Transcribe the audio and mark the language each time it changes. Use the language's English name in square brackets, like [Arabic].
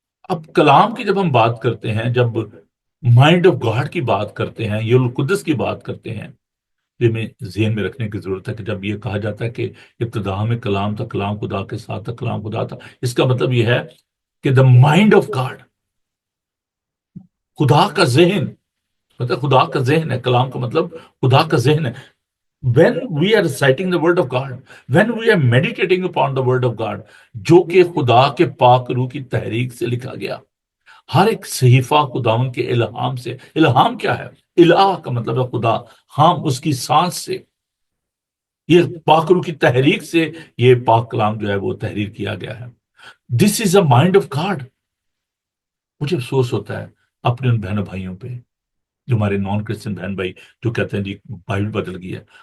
[Urdu] اب کلام کی جب ہم بات کرتے ہیں، جب مائنڈ آف گاڈ کی بات کرتے ہیں، یہ القدس کی بات کرتے ہیں، یہ ہمیں ذہن میں رکھنے کی ضرورت ہے کہ جب یہ کہا جاتا ہے کہ ابتدا میں کلام تھا، کلام خدا کے ساتھ تھا، کلام خدا تھا، اس کا مطلب یہ ہے کہ [English] the mind of God, [Urdu] خدا کا ذہن، مطلب خدا کا ذہن ہے. کلام کا مطلب خدا کا ذہن ہے. [English] when we are reciting the word of God, when we are meditating upon the word of God، [Urdu] جو کہ خدا کے پاک روح کی تحریک سے لکھا گیا، ہر ایک صحیفہ خداوند کے الہام سے. الہام کیا ہے؟ الہ کا مطلب ہے خدا، ہم اس کی سانس سے، یہ پاک روح کی تحریک سے یہ پاک کلام جو ہے وہ تحریر کیا گیا ہے. [English] This is a mind of God. [Urdu] مجھے افسوس ہوتا ہے اپنے ان بہنوں بھائیوں پہ جو ہمارے نان کرسچن بہن بھائی جو کہتے ہیں جی بائبل بدل گئی ہے.